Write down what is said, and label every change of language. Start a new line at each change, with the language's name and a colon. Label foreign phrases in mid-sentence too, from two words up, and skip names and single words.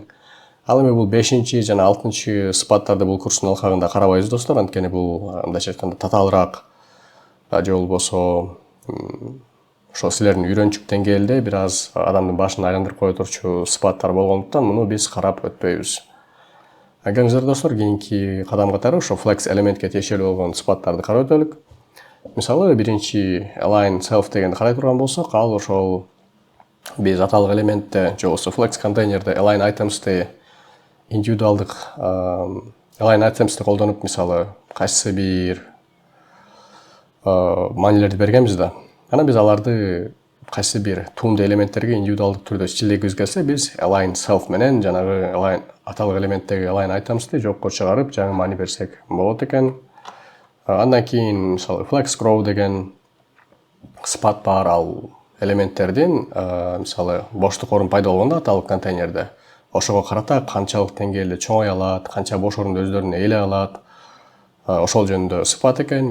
Kyrgyz: Ал эми бул 5-чи жана 6-чы сыпаттарды бул курстун алкагында карабайбыз достор, анткени бул мындайча айтканда татаалыраак же болбосо ошо силердин үйрөнчүк деңгээлде бир аз адамдын башын айландырып кое турчу сыпаттар болгондуктан муну биз карап өтпөйбүз. Келиңиздер достор, кийинки кадам катары ошо Flex элементке тиешелүү болгон сыпаттарды карап өтөлүк. Мисалы, биринчи
English: align self
Kyrgyz: дегенди карай турган болсок, ал ошол биз аталык элементте же болбосо Flex контейнерде
English: align items'ты
Kyrgyz: индивидуалдык
English: align items'ты
Kyrgyz: колдонуп, мисалы, кайсы бир маанилерди бергенбиз да. Анан биз аларды кайсы бир туунду элементтерге индивидуалдык түрдө стилдегибиз келсе, биз
English: align self
Kyrgyz: менен жанагы align аталык элементтеги align айтамыз да, жокко чыгарып, жаңы маани берсек болот экен. Андан кийин мисалы
English: flex grow
Kyrgyz: деген сыпат бар, ал элементтердин мисалы боштук орун пайда болгондо аталык контейнерде ошого карата канчалык деңгээлде чоңой алат, канча бош орунду өздөрүнө ээлей алат, ошол жөнүндө сыпат экен.